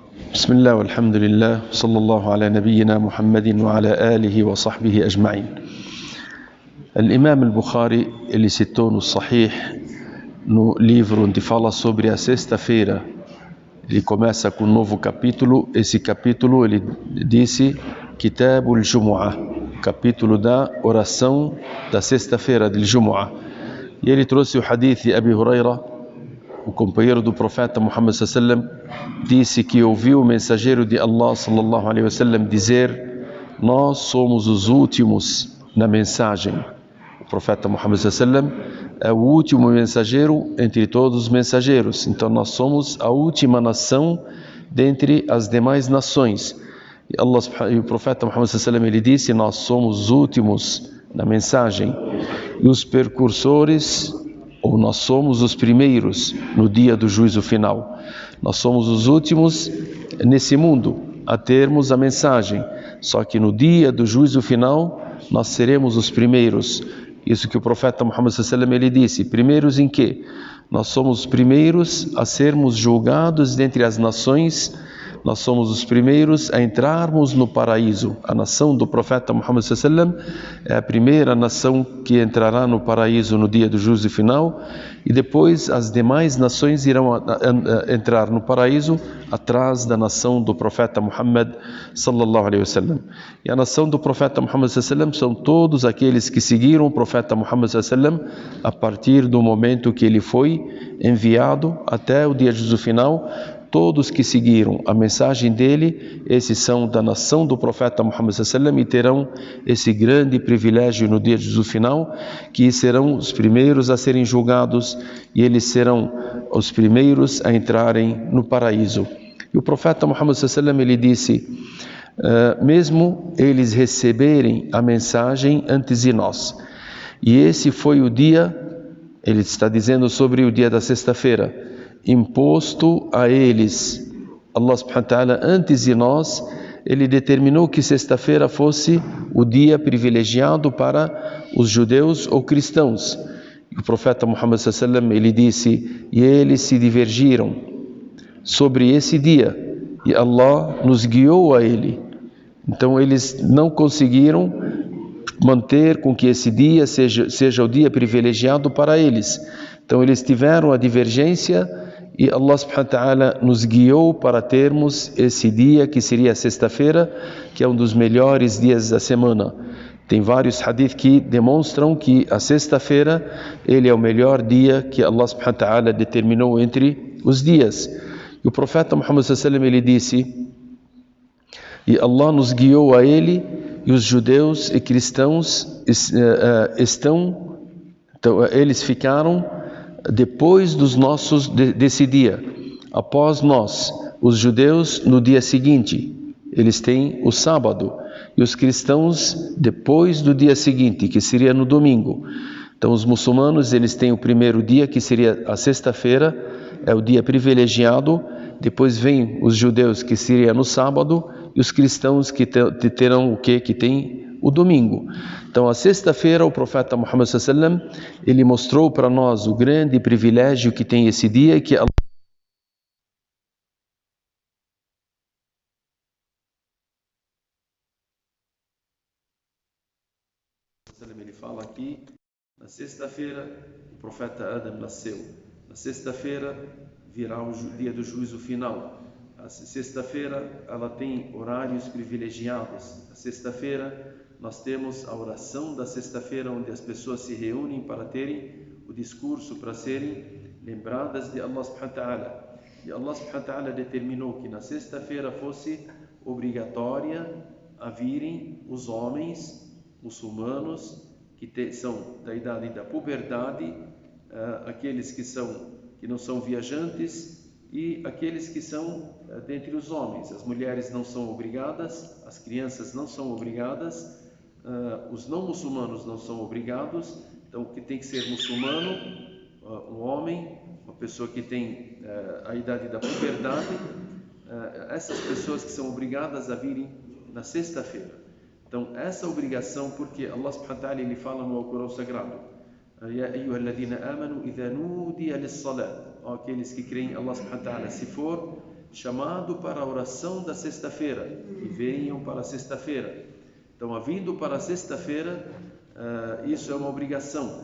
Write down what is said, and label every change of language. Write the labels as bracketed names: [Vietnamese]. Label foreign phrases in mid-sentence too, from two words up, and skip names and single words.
[Arabic] بسم الله والحمد لله صلى الله على نبينا محمد وعلى آله وصحبه أجمعين. الإمام البخاري, [Portuguese] ele citou no Sahih, no livro onde fala sobre a sexta-feira. Ele começa com um novo capítulo. Esse capítulo ele disse Kitab al-Jumu'ah, capítulo da oração da sexta-feira de Jumu'ah. E ele trouxe o hadith de Abi Huraira, o companheiro do profeta Muhammad [Arabic] صلى الله عليه وسلم, [Portuguese] disse que ouviu o mensageiro de Allah [Arabic] صلى الله عليه وسلم [Portuguese] dizer: nós somos os últimos na mensagem. O profeta Muhammad [Arabic] صلى الله عليه وسلم [Portuguese] é o último mensageiro entre todos os mensageiros. Então nós somos a última nação dentre as demais nações. E o profeta Muhammad [Arabic] صلى الله عليه وسلم [Portuguese] ele disse: nós somos os últimos na mensagem e os precursores, ou nós somos os primeiros no dia do juízo final. Nós somos os últimos nesse mundo a termos a mensagem, só que no dia do juízo final nós seremos os primeiros. Isso que o profeta Muhammad [Arabic] صلى الله عليه وسلم [Portuguese] ele disse. Primeiros em quê? Nós somos os primeiros a sermos julgados dentre as nações. Nós somos os primeiros a entrarmos no paraíso. A nação do profeta Muhammad [Arabic] صلى الله عليه وسلم [Portuguese] é a primeira nação que entrará no paraíso no dia do juízo final, e depois as demais nações irão entrar no paraíso atrás da nação do profeta Muhammad [Arabic] صلى الله عليه وسلم. [Portuguese] E a nação do profeta Muhammad [Arabic] صلى الله عليه وسلم [Portuguese] são todos aqueles que seguiram o profeta Muhammad [Arabic] صلى الله عليه وسلم [Portuguese] a partir do momento que ele foi enviado até o dia do juízo final. Todos que seguiram a mensagem dele, esses são da nação do profeta Muhammad [Arabic] صلى الله عليه وسلم [Portuguese] e terão esse grande privilégio no dia do final, que serão os primeiros a serem julgados e eles serão os primeiros a entrarem no paraíso. E o profeta Muhammad [Arabic] صلى الله عليه وسلم [Portuguese] ele disse: mesmo eles receberem a mensagem antes de nós, e esse foi o dia, ele está dizendo sobre o dia da sexta-feira, imposto a eles. [Arabic] الله سبحانه وتعالى, [Portuguese] antes de nós, ele determinou que sexta-feira fosse o dia privilegiado para os judeus ou cristãos. E o profeta Muhammad [Arabic] صلى الله عليه وسلم [Portuguese] ele disse: e eles se divergiram sobre esse dia e Allah nos guiou a ele. Então eles não conseguiram manter com que esse dia seja o dia privilegiado para eles. Então eles tiveram a divergência e [Arabic] الله سبحانه وتعالى [Portuguese] nos guiou para termos esse dia que seria a sexta-feira, que é um dos melhores dias da semana. Tem vários hadith que demonstram que a sexta-feira ele é o melhor dia que [Arabic] الله سبحانه وتعالى [Portuguese] determinou entre os dias. E o profeta Muhammad [Arabic] صلى الله عليه وسلم [Portuguese] ele disse: e Allah nos guiou a ele, e os judeus e cristãos então eles ficaram depois dos nossos desse dia, após nós, os judeus no dia seguinte, eles têm o sábado, e os cristãos depois do dia seguinte, que seria no domingo. Então os muçulmanos eles têm o primeiro dia, que seria a sexta-feira, é o dia privilegiado. Depois vem os judeus, que seria no sábado, e os cristãos que terão o quê? Que tem o domingo. Então a sexta-feira o profeta Muhammad [Arabic] صلى الله عليه وسلم [Portuguese] ele mostrou para nós o grande privilégio que tem esse dia, e que Allah ele fala aqui: na sexta-feira o profeta Adam nasceu, na sexta-feira virá o dia do juízo final. A sexta-feira ela tem horários privilegiados. A sexta-feira nós temos a oração da sexta-feira, onde as pessoas se reúnem para terem o discurso, para serem lembradas de [Arabic] الله سبحانه وتعالى. [Portuguese] E [Arabic] الله سبحانه وتعالى [Portuguese] determinou que na sexta-feira fosse obrigatória a virem os homens muçulmanos que são da idade da puberdade, aqueles que não são viajantes, e aqueles que são dentre os homens. As mulheres não são obrigadas, as crianças não são obrigadas, os não muçulmanos não são obrigados. Então, que tem que ser muçulmano, um homem, uma pessoa que tem a idade da puberdade, essas pessoas que são obrigadas a virem na sexta-feira. Então, essa obrigação, porque [Arabic] الله سبحانه وتعالى [Portuguese] ele fala no Alcorão Sagrado: [Arabic] يا أيها الذين آمنوا إذا نودي للصلاة, [Portuguese] aqueles que creem, [Arabic] الله سبحانه وتعالى, [Portuguese] se for chamado para a oração da sexta-feira, que venham para a sexta-feira. Então, vindo para a sexta-feira, isso é uma obrigação.